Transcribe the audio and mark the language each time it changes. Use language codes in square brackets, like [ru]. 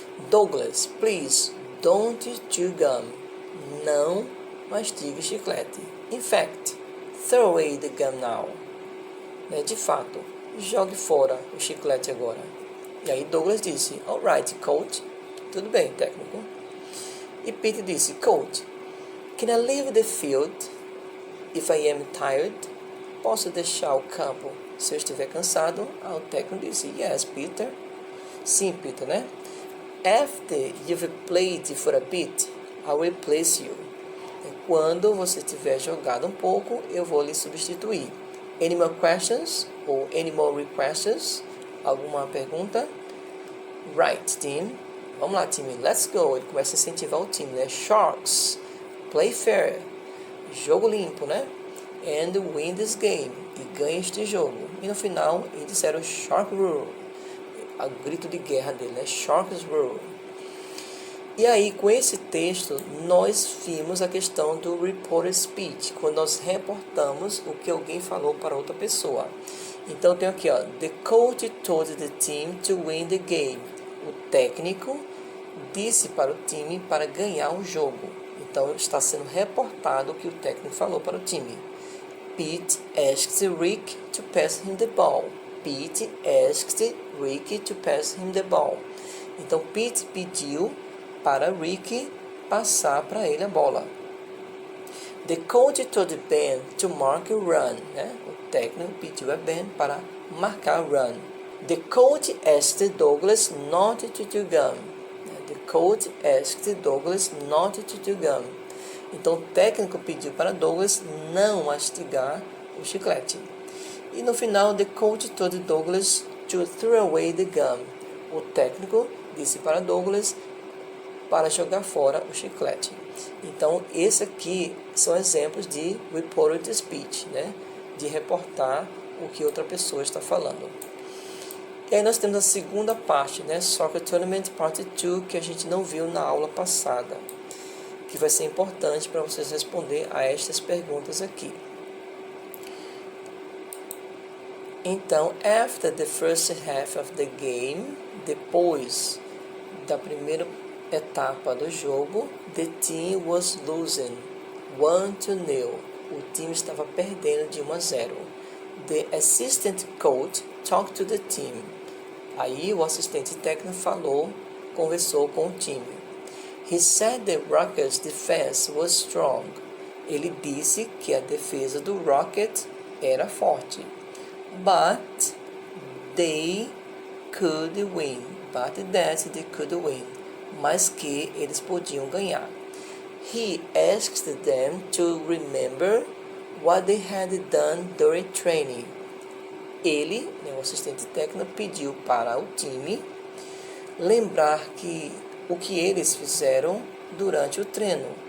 [en] Douglas, please, don't chew gum. [pt] Não mastigue chiclete. [en] In fact, throw away the gum now. [pt] De fato, jogue fora o chiclete agora. E aí Douglas disse, [en] alright, coach. [pt] Tudo bem, técnico. E Pete disse, [en] coach, can I leave the field if I am tired? [pt] Posso deixar o campo se eu estiver cansado? O técnico disse, yes, Peter. Sim, Peter, né? [en] After you've played for a bit, I'll replace you. [pt] Quando você tiver jogado um pouco, eu vou lhe substituir. [en] Any more questions? Ou any more requests? [pt] Alguma pergunta? [en] Right, team. [pt] Vamos lá, time. [en] Let's go. [pt] Ele começa a incentivar o time, né? Sharks. [en] Play fair. [pt] Jogo limpo, né? [en] And win this game. [pt] E ganha este jogo. E no final, eles disseram Shark Rule. O grito de guerra dele, né? Sharks Rule. E aí, com esse texto, nós vimos a questão do reported speech, quando nós reportamos o que alguém falou para outra pessoa. Então, tem aqui, ó, [en] the coach told the team to win the game. [pt] O técnico disse para o time para ganhar o jogo. Então, está sendo reportado o que o técnico falou para o time. [en] Pete asked Rick to pass him the ball. Pete asked Rick to pass him the ball. [pt] Então, Pete pediu para Rick passar para ele a bola. [en] The coach told Ben to mark a run. [pt] Né? O técnico pediu a Ben para marcar run. [en] The coach asked Douglas not to chew gum. The coach asked Douglas not to chew gum. [pt] Então o técnico pediu para Douglas não mastigar o chiclete. E no final, [en] the coach told Douglas to throw away the gum. [pt] O técnico disse para Douglas para jogar fora o chiclete. Então, esse aqui são exemplos de reported speech, né? De reportar o que outra pessoa está falando. E aí nós temos a segunda parte, né? Soccer Tournament Part 2, que a gente não viu na aula passada, que vai ser importante para vocês responder a estas perguntas aqui. [en] Então, after the first half of the game, [pt] depois da primeira etapa do jogo, [en] the team was losing 1-0. [pt] O time estava perdendo de 1-0. [en] The assistant coach talked to the team. [pt] Aí o assistente técnico conversou com o time. [en] He said the Rockets' defense was strong. [pt] Ele disse que a defesa do Rocket era forte. [en] But they could win. But that they could win. [pt] Mas que eles podiam ganhar. [en] He asked them to remember what they had done during training. [pt] Ele, o assistente técnico, pediu para o time lembrar o que eles fizeram durante o treino.